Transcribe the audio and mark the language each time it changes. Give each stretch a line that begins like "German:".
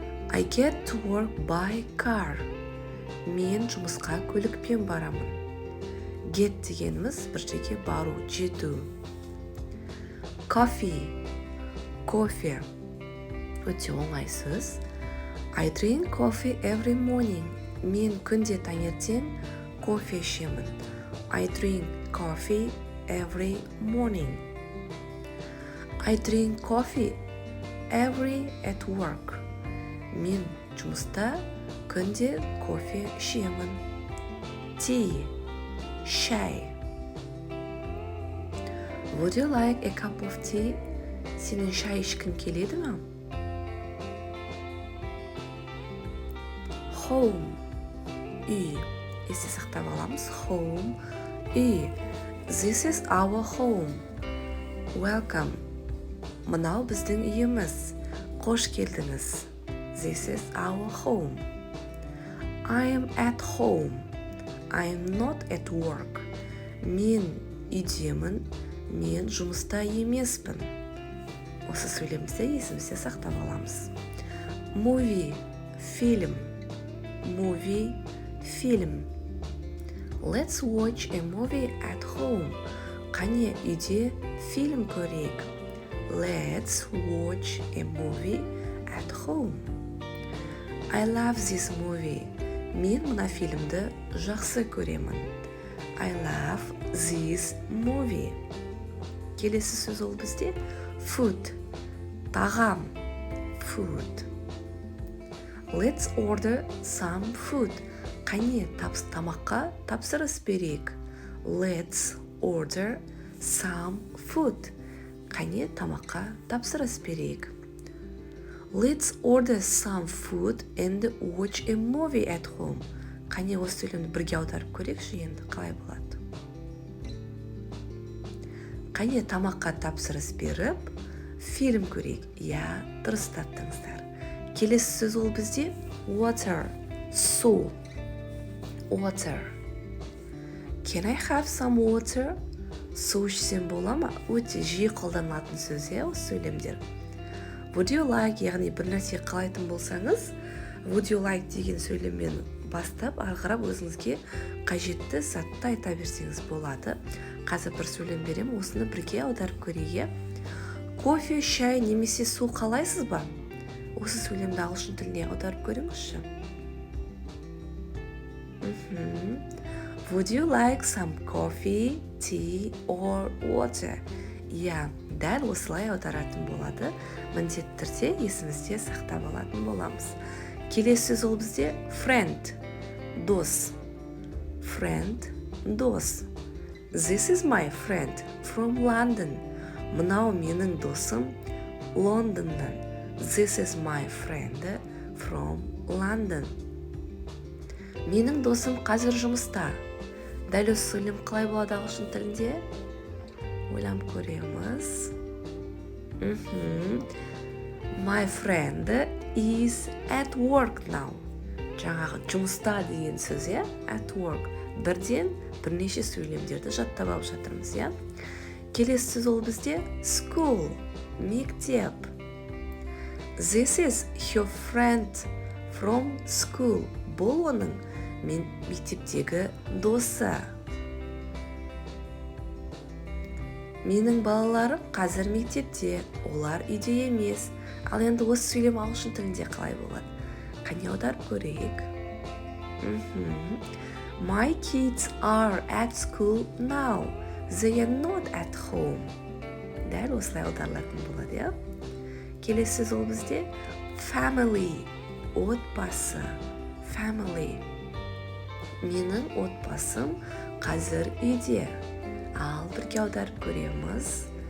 English: I get to work by car.
Kazakh: Мен жұмысқа көлікпен барамын. Get дегеніміз бір жерге бару, жету.
English: Coffee, кофе.
Kazakh: Өте оңай сөз.
English: I drink coffee every morning.
Kazakh: Мен күнде таңертең кофе ішемін.
English: I drink coffee every morning. I drink coffee every at work.
Kazakh: Мен жұмыста күнде кофе ішемін.
English: Tea, шай. Would you like a cup of tea?
Kazakh: Сенің шай ішкің келеді ме? Home, үй. Есте сақтап аламыз.
English: Home, үй. This is our home. Welcome.
Kazakh: Мынау біздің үйіміз. Қош келдіңіз.
English: This is our home. I am at home. I am not at work.
Kazakh: Мен үйдемін. Мен жұмыста емеспін. Осы сөйлемізде есімізде сақтап аламыз. Movie, фильм.
English: Movie, фильм. Let's watch a movie at home.
Kazakh: Қане үйде фильм көрейік.
English: Let's watch a movie at home. I love this movie.
Kazakh: Мен мына фильмді жақсы көремін.
English: I love this movie.
Kazakh: Келесі сөз ол бізде food, тағам.
English: Food. Let's order some food.
Kazakh: Қане тамаққа тапсырыс берейік.
English: Let's order some food.
Kazakh: Қане тамаққа тапсырыс берейік.
English: Let's order some food and watch a movie at home.
Kazakh: Қане осы сөйлемді бірге аударып көрейікші енді қалай болады. Қане тамаққа тапсырыс беріп, фильм көрейік. Я, дұрыс таптыңыздар. Келесі сөз ол бізде water, су.
English: Water. Can I have some water?
Kazakh: Су ішсем бола ма? Өте жиі қолданылатын сөз, осы сөйлемдер.
English: Would you like,
Kazakh: яғни бір нәрсе қалайтын болсаңыз,
English: would you like
Kazakh: деген сөйлеммен бастап, ағырап өзіңізге қажетті затты айта берсеңіз болады. Қазір бір сөйлем берем, осыны бірге аударып көрейік. Кофе, шай немесе су қалайсыз ба? Осы сөйлемді ағылшын тіліне аударып көріңізші.
English: Would you like some coffee, tea or water?
Kazakh: Я, дәл осылай аударатын болады. Міндетті түрде есімізде сақтап алатын боламыз. Келесі сөз ол бізде friend, дос.
English: Friend, дос. This is my friend from London.
Kazakh: Мынау менің досым Лондоннан.
English: This is my friend from London.
Kazakh: Менің досым қазір жұмыста. Дәл осы сөйлем қалай болады ағылшын тілінде? Ойланып көреміз.
English: My friend is at work now.
Kazakh: Жаңағы жұмыста деген сөз,
English: at work.
Kazakh: Бірнеше сөйлемдерді жаттап алып жатырмыз, Келесі сөз ол бізде school, мектеп.
English: This is your friend from school.
Kazakh: Бұл оның мектептегі досы. Менің балаларым қазір мектепте, олар үйде емес. Ал енді осы сөйлем ағылшын тілінде қалай болады? Қане аударып көрейік.
English: My kids are at school now. They are not at home.
Kazakh: Дәл осылай аударылатын болады, Келесі сөз ол бізде family, отбасы.
English: Family.
Kazakh: Менің отбасым қазір үйде. Ал бірге аударып көреміз.